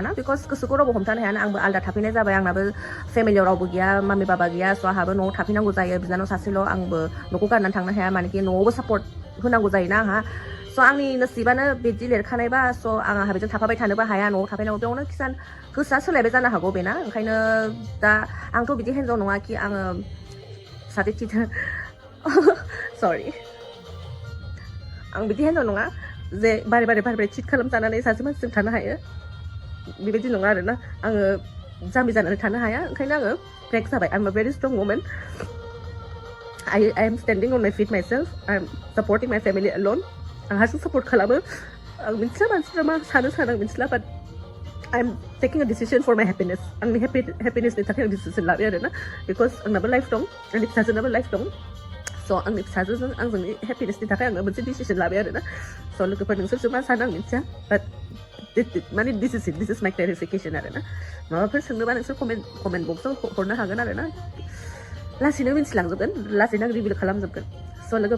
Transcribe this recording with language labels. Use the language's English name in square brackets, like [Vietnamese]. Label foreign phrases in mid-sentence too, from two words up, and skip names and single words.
[Bodo] ना बिकज गोसोखौ रावबो हमथानो हायाना आंबो आलदा थाफैनाय जाबाय आंनाबो फेमिलियाव रावबो गैया मामि बाबा गैया स' आंहाबो न'आव थाफैनांगौ जायो बिनानाव सासेल' आंबो न'खौ गारनानै थांनो हाया मानोखि न'आवबो सापर्ट होनांगौ जायोना आंहा स' आंनि नसिबानो बिदि लिरखानायबा स' आंहा बेजों थाफाबाय थानोबो हाया न'आव थाफैनांगौ बेयावनो किसान गोसोआ सोलायबाय जानो हागौ बेना ओंखायनो दा आंथ' बिदि हिन्जाव नङा कि आङो सासे टिचार सरि आं बिदि हिन्जाव नङा जे बारे चिट खालामजानानै सासे मानसिजों थानो हायो बेबायदि नङा आरोना आङो जाम्बि जानानै थानो हाया ओंखायनो आङो ब्रेक जाबाय [English] I am a very strong वुमेन I am standing on my feet myself I am supporting my family alone [Bodo] आं हारसिं सापर्ट खालामो आं मिथिला मानसिफ्रा मा सानो आं मिथिला बाट [English] I am taking a decision for my happiness [Bodo] आंनि happinessनि थाखाय आं डिसिसन लाबाय आरोना बिकज आंनाबो लाइफ दं आंनि फिसाजोनाबो लाइफ दं स' आंनि फिसाजोजों आंजोंनि हेपिनेसनि थाखाय आङो मोनसे डिसिसन लाबाय आरोना स' लोगोफोर नोंसोरसो मा सानो आं मिथिया बाट माने [English] this is my clarification [Bodo] आरोना माबाफोर सोंनोबा नोंसोर [English] comment box [Bodo] हरनो हागोन आरोना लासैनो मिथिलांजोबगोन लासैनो आं रिभिल खालामजोबगोन स' लोगो